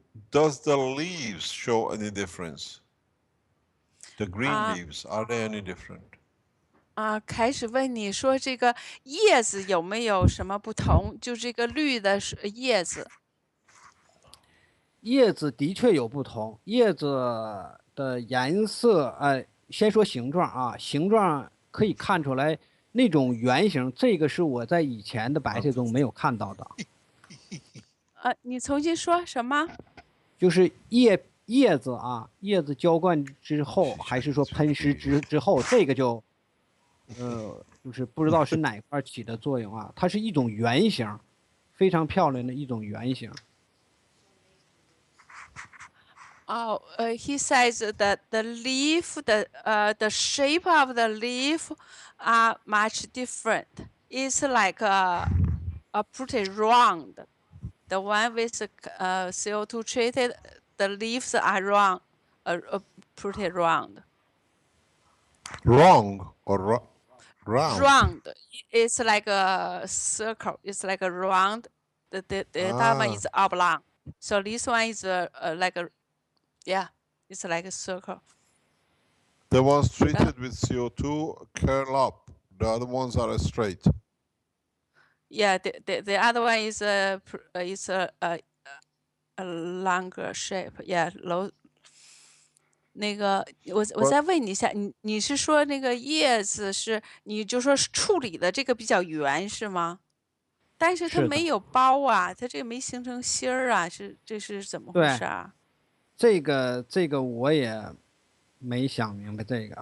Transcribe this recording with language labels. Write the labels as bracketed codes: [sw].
[en] Does the leaves show any difference? The green leaves, are they any different? [zh] 开始问你说这个叶子有没有什么不同？就这个绿的叶子。叶子的确有不同，叶子的颜色，先说形状啊，形状可以看出来那种圆形，这个是我在以前的白菜中没有看到的。你重新说什么？就是叶子啊，叶子浇灌之后，还是说喷施之后，这个就，就是不知道是哪块起的作用啊。它是一种圆形，非常漂亮的一种圆形。 [en] He says that the leaf, the shape of the leaf are much different. It's like a pretty round. The one with CO2 treated, the leaves are round, pretty round. Wrong or round? Round. It's like a circle. It's like a round. The other one is oblong. So this one is like a, yeah, it's like a circle. The ones treated with CO2 curl up. The other ones are straight. Yeah, the other one is a longer shape. Yeah, low. [zh] 那个我再问你一下，你是说那个叶子是你就说是处理的这个比较圆是吗？但是它没有包啊，它这个没形成芯儿啊，这是怎么回事啊？这个我也没想明白这个。